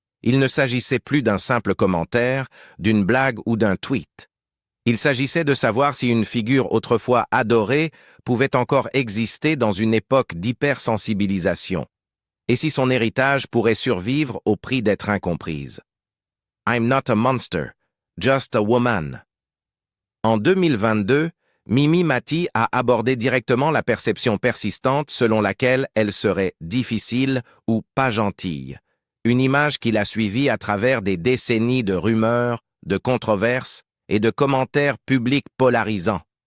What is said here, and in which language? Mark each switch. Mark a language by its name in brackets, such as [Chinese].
[French] Il ne s'agissait plus d'un simple commentaire, d'une blague ou d'un tweet. Il s'agissait de savoir si une figure autrefois adorée pouvait encore exister dans une époque d'hypersensibilisation, et si son héritage pourrait survivre au prix d'être incomprise. [English] I'm not a monster, just a woman. [French] En 2022, Mimi Mati a abordé directement la perception persistante selon laquelle elle serait difficile ou pas gentille, une image qu'il a suivie à travers des décennies de rumeurs, de controverses et de commentaires publics polarisants.